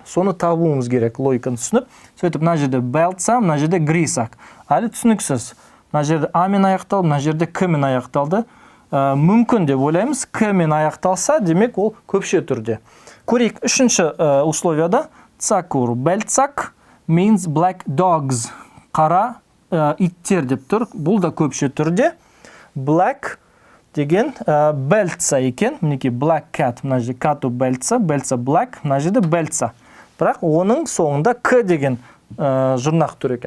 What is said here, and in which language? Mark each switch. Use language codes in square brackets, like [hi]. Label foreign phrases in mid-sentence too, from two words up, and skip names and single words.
[kk] Соны табуымыз керек, логиканы түсініп. Сөйтіп, мына жерде beltsa, мына жерде grisak. Әлі түсініксіз. Мына жерде a мен аяқталды, мына жерде k мен аяқталды. Мүмкін деп ойлаймыз, k мен аяқталса, демек ол көпше түрде. Көрейік, үшінші условияда [eu] tsakur beltsak [en] means black dogs. [kk] Қара иттер деп тұр. Бұл да көпше түрде. Black деген beltsa екен. Мінеки [en] black cat, [kk] мына жерде [eu] katu beltsa [kk] black, мына жерде beltsa. Бірақ оның соңында k деген жұрнақ тұр екен.